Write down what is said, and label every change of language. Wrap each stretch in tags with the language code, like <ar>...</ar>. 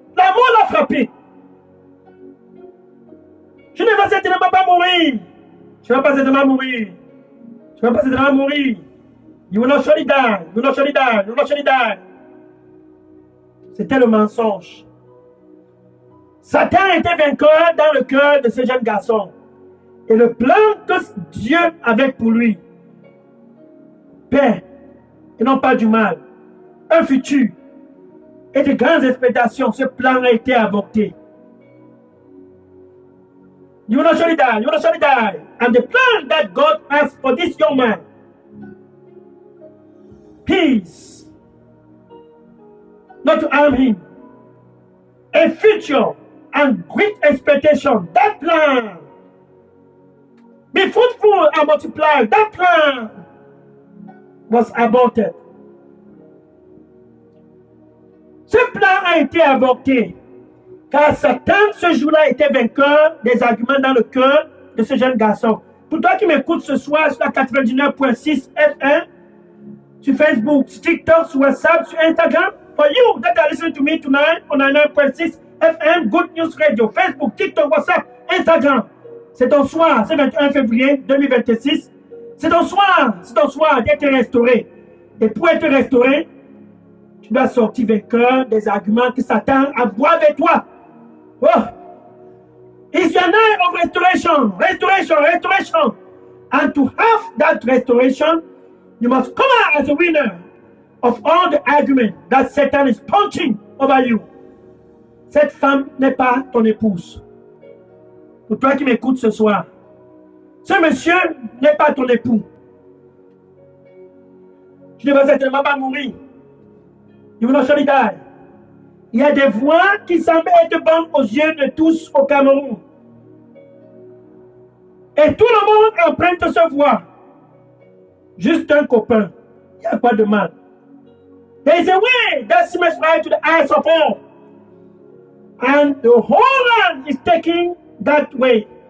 <fr>La mort l'a frappé. Je ne vais certainement pas mourir. Je ne vais pas certainement mourir. Je ne vais pas certainement mourir.</fr> <en>You will not surely die. You will not surely die. You will not surely die.</en> <fr>C'était le mensonge. Satan était vainqueur dans le cœur de ce jeune garçon. Et le plan que Dieu avait pour lui, paix et non pas du mal, un futur et de grandes expectations, ce plan a été avorté.</fr> <en>You will not surely die. You will not surely die. And the plan that God has for this young man, peace, not to harm him, a future and great expectation. That plan, be fruitful and multiply. That plan was aborted.</en> <fr>Ce plan a été avorté car Satan ce jour-là était vainqueur des arguments dans le cœur de ce jeune garçon. Pour toi qui m'écoutes ce soir sur la 99.6 FM, sur Facebook, sur TikTok, sur WhatsApp, sur Instagram,</fr> <en>for you that are listening to me tonight on 99.6 FM, Good News Radio, Facebook, TikTok, WhatsApp, Instagram.</en> <fr>C'est ton soir, c'est 21 février 2026. C'est ton soir d'être restauré. Et pour être restauré, tu dois sortir vainqueur des arguments que Satan envoie avec toi.</fr> <en>Oh! It's your night of restoration. Restoration. And to have that restoration, you must come out as a winner of all the arguments that Satan is punching over you.</en> <fr>Cette femme n'est pas ton épouse. Pour toi qui m'écoutes ce soir, ce monsieur n'est pas ton époux. Tu ne vas certainement pas mourir.</fr> <en>You will not surely die.</en> <fr>Il y a des voix qui semblent être bonnes aux yeux de tous au Cameroun. Et tout le monde emprunte ce voix. Juste un copain. Il n'y a pas de mal.</fr> <en>There is a way that seems right to the eyes of all. And the whole land is taking that way.</en>